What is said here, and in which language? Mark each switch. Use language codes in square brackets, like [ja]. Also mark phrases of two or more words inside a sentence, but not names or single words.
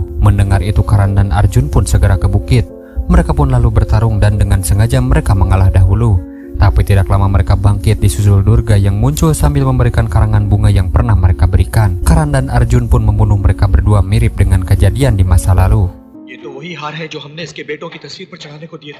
[id] Mendengar itu Karan dan Arjun pun segera ke bukit. Mereka pun lalu bertarung dan dengan sengaja mereka mengalah dahulu. Tapi tidak lama mereka bangkit disusul Durga yang muncul sambil memberikan karangan bunga yang pernah mereka berikan. Karan dan Arjun pun membunuh mereka berdua mirip dengan kejadian di masa lalu. [hi] ये तो वही हार है जो हमने इसके बेटों की तस्वीर पर चढ़ाने को दिए थे।